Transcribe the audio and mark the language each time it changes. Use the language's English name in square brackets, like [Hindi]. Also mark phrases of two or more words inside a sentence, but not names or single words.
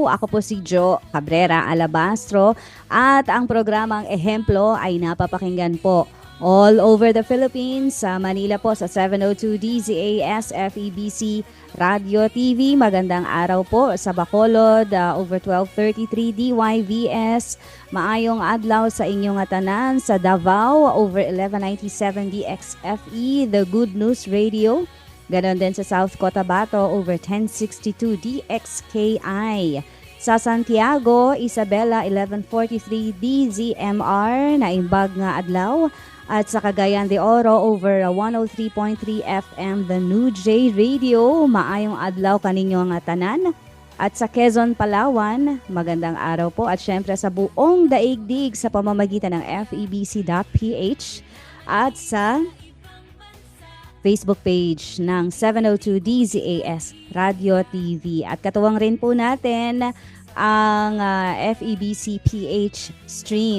[Filipino] Ako po si Jo Cabrera Alabastro at ang programang Ehemplo ay napapakinggan po [English] all over the Philippines. [Filipino] Sa Manila po sa 702 DZAS FEBC Radio TV. Magandang araw po sa Bacolod, over 1233 DYVS. [Cebuano] Maayong adlaw sa inyong tanan sa Davao, over 1197 DXFE, The Good News Radio. [Filipino] Ganon din sa South Cotabato, over 1062 DXKI. Sa Santiago, Isabela, 1143 DZMR, [Iloko] naimbag nga adlaw. [Filipino] At sa Cagayan de Oro, over 103.3 FM, The New J Radio. [Cebuano] Maayong adlaw kaninyo nga tanan. [Filipino] At sa Quezon, Palawan, magandang araw po. At syempre sa buong daigdig sa pamamagitan ng FEBC.ph at sa Facebook page ng 702 DZAS Radio TV. At katuwang rin po natin ang FEBC PH Stream.